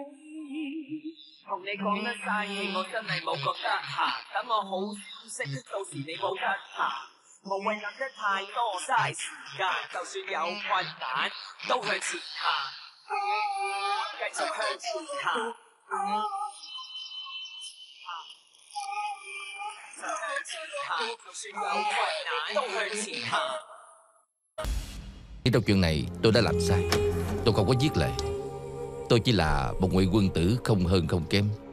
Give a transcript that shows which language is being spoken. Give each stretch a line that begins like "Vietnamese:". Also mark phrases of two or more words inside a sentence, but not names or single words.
Cantonese: 同你講得晒氣，我真係冇覺得嚇。等我好消息，到時你冇得查。無謂諗得太多，嘥時間。就算有困難，都向前行，繼續向前行。
Vietnamese: Trong chuyện này tôi đã làm sai. Tôi không có giết Lệ. Tôi chỉ là một ngụy quân tử, không hơn không kém.